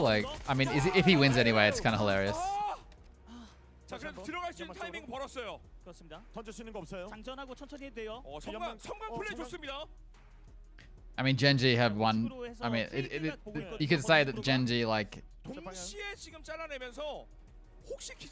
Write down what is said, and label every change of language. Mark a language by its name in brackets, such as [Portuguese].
[English] Like, I mean, if he wins anyway, it's kind of hilarious. [Korean] 들어갈 수 있는 타이밍 벌었어요. 그렇습니다. 던질 수 있는 거 없어요. 장전하고 천천히 해도 돼요. 성광 플레이 좋습니다. [English] I mean, Genji have one. I mean, you could say that Genji like. [Korean] 동시에 지금 잘라내면서 혹시